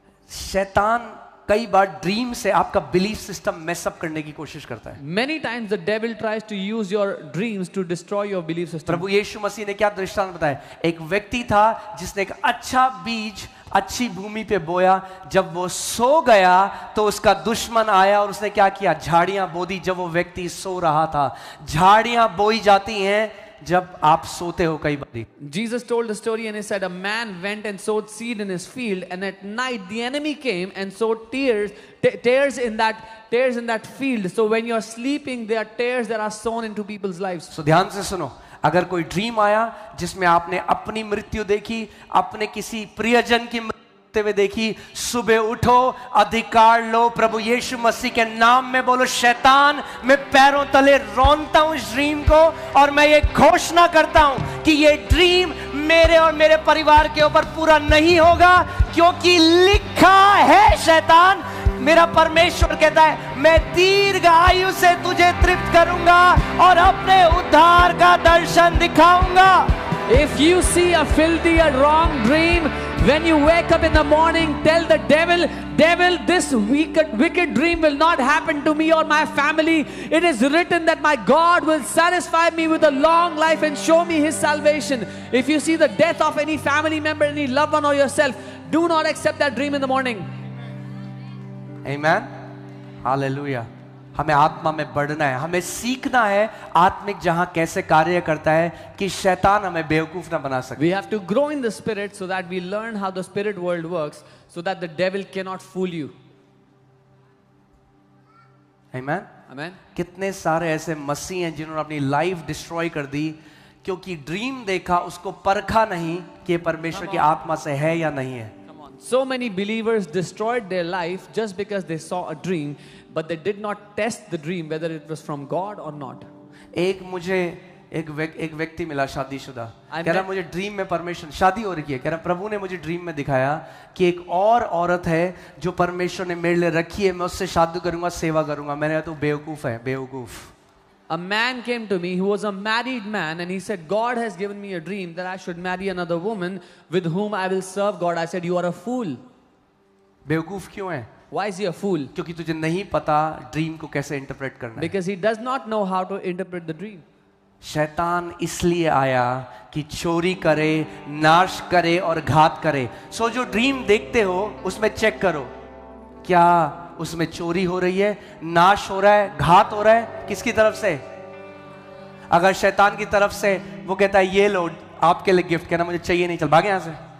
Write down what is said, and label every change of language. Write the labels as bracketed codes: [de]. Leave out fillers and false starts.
[hi] शैतान कई बार ड्रीम से आपका बिलीफ सिस्टम मेस अप करने की कोशिश करता है. [en] Many times the devil tries to use your dreams to destroy your belief system. [hi] प्रभु यीशु मसीह ने क्या दृष्टांत बताया, एक व्यक्ति था जिसने एक अच्छा बीज अच्छी भूमि पे बोया, जब वो सो गया तो उसका दुश्मन आया और उसने क्या किया, झाड़ियां बो दी. जब वो व्यक्ति सो रहा था, झाड़ियां बोई जाती हैं जब आप सोते हो कई बार. [en] Jesus told the story and he said a man went and sowed seed in his field, and at night the enemy came and sowed tares in that field. So when you are sleeping, there are tares that are sown into people's lives. [hi] So ध्यान से सुनो, अगर कोई dream आया जिसमें आपने अपनी मृत्यु देखी, अपने किसी प्रियजन की हुए देखी, सुबह उठो, अधिकार लो, प्रभु यीशु मसीह के नाम में बोलो, शैतान मैं पैरों तले रौंदता हूं इस ड्रीम को, और मैं ये घोषणा करता हूं कि ये ड्रीम मेरे और मेरे परिवार के ऊपर पूरा नहीं होगा, क्योंकि लिखा है, शैतान मेरा परमेश्वर कहता है मैं दीर्घ आयु से तुझे तृप्त करूंगा और अपने उद्धार का दर्शन दिखाऊंगा. [en] If you see a filthy, a wrong dream, when you wake up in the morning, tell the devil, this wicked dream will not happen to me or my family. It is written that my God will satisfy me with a long life and show me his salvation. If you see the death of any family member, any loved one or yourself, do not accept that dream in the morning. Amen. Hallelujah. [hi] हमें आत्मा में बढ़ना है, हमें सीखना है आत्मिक जहां कैसे कार्य करता है कि शैतान हमें बेवकूफ ना बना सके. [en] We have to grow in the spirit so that we learn how the spirit world works, so that the devil cannot fool you. Amen. Amen. [hi] कितने सारे ऐसे मसीह हैं जिन्होंने अपनी लाइफ डिस्ट्रॉय कर दी क्योंकि ड्रीम देखा, उसको परखा नहीं कि परमेश्वर की आत्मा से है या नहीं है. [en] So many believers destroyed their life just because they saw a dream, but they did not test the dream whether it was from God or not. [hi] मुझे एक व्यक्ति मिला शादीशुदा, कह रहा मुझे ड्रीम में परमेश्वर, शादी हो रही है, कह रहा प्रभु ने मुझे ड्रीम में दिखाया कि एक और औरत है जो परमेश्वर ने मेरे लिए रखी है, मैं उससे शादी करूंगा, सेवा करूंगा. मैंने कहा तू बेवकूफ है, बेवकूफ. [en] A man came to me who was a married man and he said, God has given me a dream that I should marry another woman with whom I will serve God. I said, you are a fool. [hi] बेवकूफ क्यों है? [en] Why is he a fool? [hi] क्योंकि तुझे नहीं पता dream को कैसे interpret करना है. [en] Because he does not know how to interpret the dream. [hi] शैतान इसलिए आया कि चोरी करे, नाश करे और घात करे. सो जो ड्रीम देखते हो उसमें चेक करो, क्या उसमें चोरी हो रही है, नाश हो रहा है, घात हो रहा है, किसकी तरफ से? अगर शैतान की तरफ से, वो कहता है ये लो आपके लिए गिफ्ट, कहना मुझे चाहिए नहीं, चल भागे यहां से.